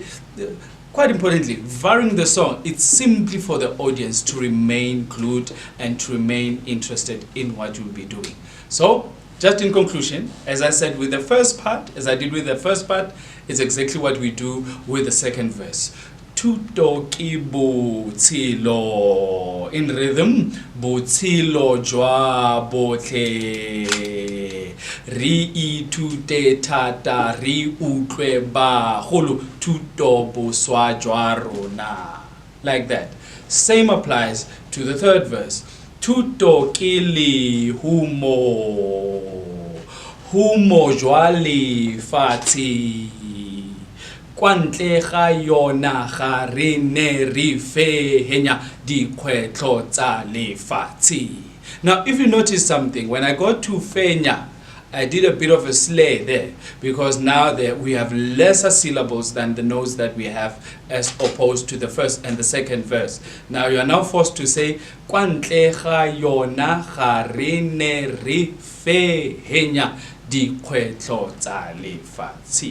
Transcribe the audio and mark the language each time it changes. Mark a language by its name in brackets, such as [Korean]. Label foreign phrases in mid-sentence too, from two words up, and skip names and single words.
[English] Because quite importantly, varying the song, it's simply for the audience to remain glued and to remain interested in what you'll be doing. So, just in conclusion, as I said with the first part, as I did with the first part, it's exactly what we do with the second verse. [Tswana] Thuto ki botshelo, [English] in rhythm, [Tswana] botshelo jwa botle, re ithute thata, re utlwe bagolo, thuto boswa jwa rona. [English] Like that. Same applies to the third verse. [Tswana] Thuto ke lehumo, humo jwa lefatshe, kwa ntle ga yona ga re ne re fehenya dikgwetlho tsa lefatshe. [English] Now, if you notice something, when I got to fenya, I did a bit of a slay there, because now we have lesser syllables than the notes that we have as opposed to the first and the second verse. Now you are now forced to say, [Tswana] kwa ntle ga yona ga re ne re fehenya dikgwetlho tsa lefatshe.